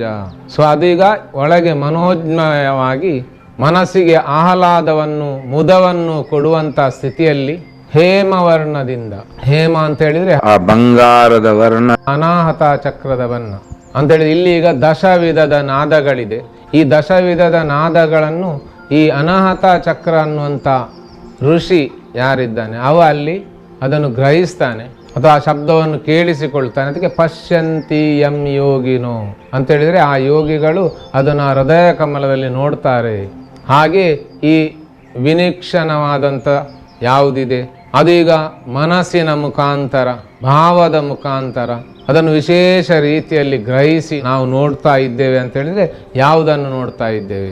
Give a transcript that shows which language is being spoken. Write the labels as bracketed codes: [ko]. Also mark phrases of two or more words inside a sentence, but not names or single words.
[kn] ಸೊ ಅದೀಗ ಒಳಗೆ ಮನೋಜ್ಮಯವಾಗಿ ಮನಸ್ಸಿಗೆ ಆಹ್ಲಾದವನ್ನು, ಮುದವನ್ನು ಕೊಡುವಂಥ ಸ್ಥಿತಿಯಲ್ಲಿ ಹೇಮವರ್ಣದಿಂದ, ಹೇಮ ಅಂತ ಹೇಳಿದ್ರೆ ಆ ಬಂಗಾರದ ವರ್ಣ, ಅನಾಹತ ಚಕ್ರದ ಬಣ್ಣ ಅಂತ ಹೇಳಿದ್ರೆ ಇಲ್ಲಿ ಈಗ ದಶವಿಧದ ನಾದಗಳಿದೆ. ಈ ದಶವಿಧದ ನಾದಗಳನ್ನು ಈ ಅನಾಹತ ಚಕ್ರ ಅನ್ನುವಂಥ ಋಷಿ ಯಾರಿದ್ದಾನೆ ಅವ ಅಲ್ಲಿ ಅದನ್ನು ಗ್ರಹಿಸ್ತಾನೆ ಅಥವಾ ಆ ಶಬ್ದವನ್ನು ಕೇಳಿಸಿಕೊಳ್ತಾನೆ. ಅದಕ್ಕೆ [sa] ಪಶ್ಯಂತಿ ಯಂ ಯೋಗಿನೋ [kn] ಅಂತ ಹೇಳಿದ್ರೆ ಆ ಯೋಗಿಗಳು ಅದನ್ನು ಹೃದಯ ಕಮಲದಲ್ಲಿ ನೋಡ್ತಾರೆ. ಹಾಗೆ ಈ ವಿನಿಕ್ಷಣವಾದಂಥ ಯಾವುದಿದೆ ಅದೀಗ ಮನಸ್ಸಿನ ಮುಖಾಂತರ, ಭಾವದ ಮುಖಾಂತರ ಅದನ್ನು ವಿಶೇಷ ರೀತಿಯಲ್ಲಿ ಗ್ರಹಿಸಿ ನಾವು ನೋಡ್ತಾ ಇದ್ದೇವೆ ಅಂತ ಹೇಳಿದ್ರೆ ಯಾವುದನ್ನು ನೋಡ್ತಾ ಇದ್ದೇವೆ?